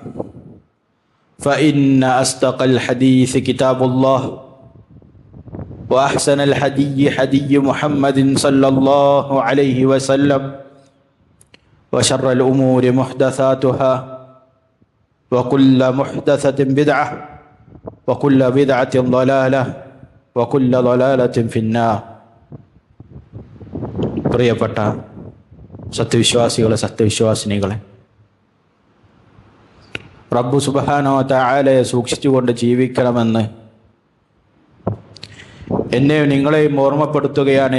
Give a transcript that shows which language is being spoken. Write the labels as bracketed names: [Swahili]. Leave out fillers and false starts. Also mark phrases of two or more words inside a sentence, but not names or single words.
[Arabic] فإن أصدق الحديث كتاب الله وأحسن الهدي هدي محمد صلى الله عليه وسلم وشر الأمور محدثاتها وكل محدثة بدعة وكل بدعة ضلالة وكل ضلالة في النار. [Malayalam] പ്രിയപ്പെട്ട സത്യവിശ്വാസികളെ, സത്യവിശ്വാസിനികളെ, റബ്ബു [Arabic] سبحانه وتعالى [Malayalam] സൂക്ഷിച്ചുകൊണ്ട് ജീവിക്കണമെന്ന് എന്നെയും നിങ്ങളെയും ഓർമ്മപ്പെടുത്തുകയാണ്.